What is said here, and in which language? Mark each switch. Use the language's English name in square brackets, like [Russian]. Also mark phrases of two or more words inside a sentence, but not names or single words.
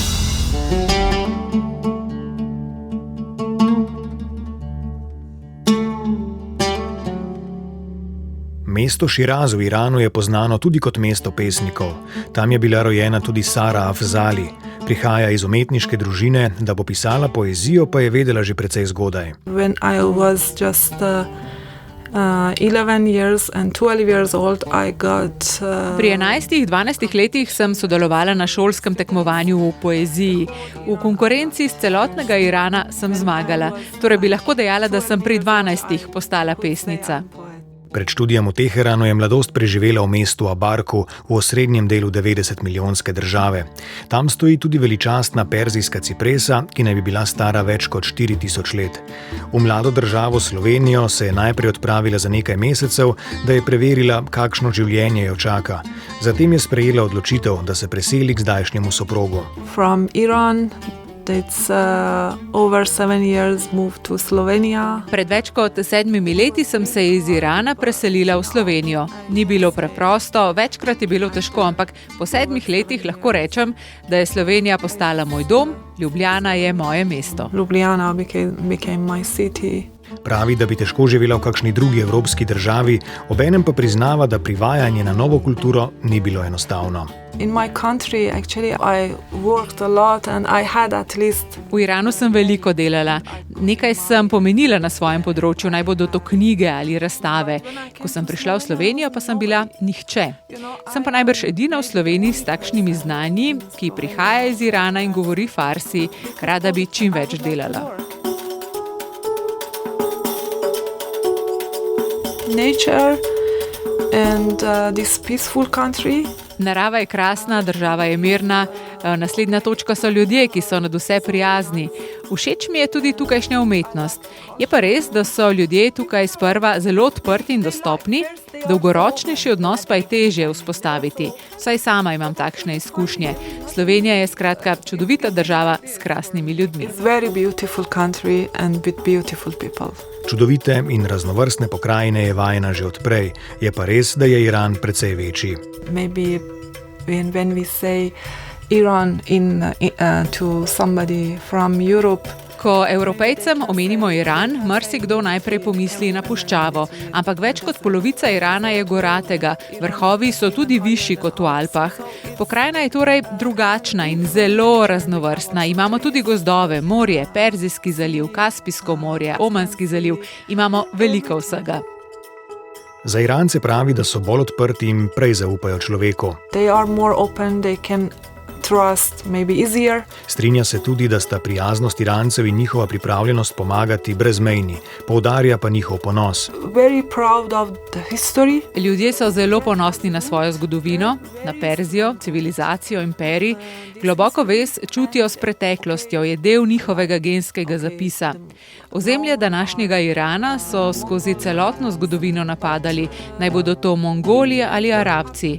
[Slovenian] Mesto Širaz v Iranu je poznano tudi kot mesto pesnikov. Tam je bila rojena tudi Sara Afzali. Prihaja iz umetniške družine, da bo pisala poezijo, pa je vedela že precej zgodaj. [English] When I was just 11 years and 12 years old, I got [Slovenian] Pri 11-12 letih sem sodelovala na šolskem tekmovanju v poeziji. V konkurenci iz celotnega Irana sem zmagala, torej bi lahko dejala, da sem pri 12 postala pesnica. Pred študijem v Teheranu je mladost preživela v mestu Abarku v osrednjem delu 90-milijonske države. Tam stoji tudi veličastna perzijska cipresa, ki naj bi bila stara več kot 4000 let. V mlado državo Slovenijo se je najprej odpravila za nekaj mesecev, da je preverila, kakšno življenje jo čaka. Zatem je sprejela odločitev, da se preseli k zdajšnjemu soprogu. [English] from Iran. It's over 7 years moved to Slovenia. [Slovenian] Pred več kot 7 leti sem se iz Irana preselila v Slovenijo. Ni bilo preprosto, večkrat je bilo težko, ampak po 7 letih lahko rečem, da je Slovenija postala moj dom, Ljubljana je moje mesto. [English] Ljubljana became my city. [Slovenian] Pravi, da bi težko živela v kakšni drugi evropski državi, obenem pa priznava, da privajanje na novo kulturo ni bilo enostavno. [English] In my country, actually, I worked a lot and I had at least [Slovenian] V Iranu sem veliko delala. Nekaj sem pomenila na svojem področju, naj bodo to knjige ali razstave. Ko sem prišla v Slovenijo, pa sem bila nihče. Sem pa najbrž edina v Sloveniji s takšnimi znanji, ki prihaja iz Irana in govori farsi. Rada bi čim več delala. [English] nature and this peaceful country. [Slovenian] Narava je krasna, država je mirna, naslednja točka so ljudje, ki so nadvse prijazni. Všeč mi je tudi tukajšnja umetnost. Je pa res, da so ljudje tukaj sprva zelo odprti in dostopni, dolgoročnejši odnos pa je težje vzpostaviti. Vsaj sama imam takšne izkušnje. Slovenija je skratka čudovita država s krasnimi ljudmi. [English] It's very beautiful country and with beautiful people. [Slovenian] Čudovite in raznovrstne pokrajine je vajena že odprej, je pa res, da je Iran precej večji. [English] Maybe when we say Iran to somebody from Europe, [Slovenian] Ko Evropejcem omenimo Iran, marsikdo najprej pomisli na puščavo, ampak več kot polovica Irana je goratega, vrhovi so tudi višji kot v Alpah. Pokrajina je torej drugačna in zelo raznovrstna. Imamo tudi gozdove, morje, Perzijski zaliv, Kaspijsko morje, Omanski zaliv. Imamo veliko vsega. Za Irance pravi, da so bolj odprti in prej zaupajo človeku. [English] they are more open, they can trust maybe easier. [Slovenian] Strinja se tudi, da sta prijaznost Irancev in njihova pripravljenost pomagati brezmejni, poudarja pa njihov ponos. [English] Very proud of the history. [Slovenian] Ljudje so zelo ponosni na svojo zgodovino, na Perzijo, civilizacijo, imperij. Globoko vez čutijo s preteklostjo, je del njihovega genskega zapisa. Ozemlje današnjega Irana so skozi celotno zgodovino napadali, naj bodo to Mongoli ali Arabci.